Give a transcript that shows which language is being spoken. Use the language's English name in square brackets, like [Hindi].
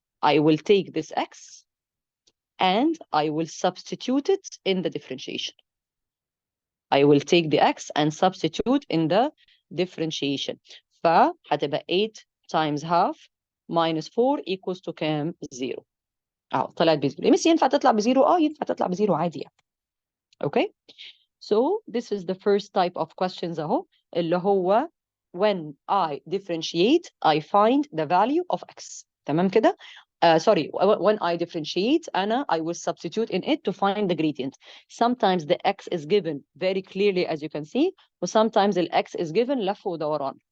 [English] I will take this x and I will substitute it in the differentiation. I will take the x and substitute in the differentiation. [Arabic] فهتبقى [English] 8 times half minus 4 equals to [Arabic] كام؟ [English] 0. [Arabic] اهو طلعت بزيرو. ميس ينفع تطلع بزيرو؟ ينفع تطلع بزيرو عادي يعني. [English] Okay? So this is the first type of questions [Arabic] اهو اللي هو [English] when I differentiate I find the value of x. [Arabic] تمام كده؟ [English] Sorry, when I differentiate I will substitute in it to find the gradient. Sometimes the x is given very clearly as you can see, but sometimes the x is given [Arabic] لف ودوران.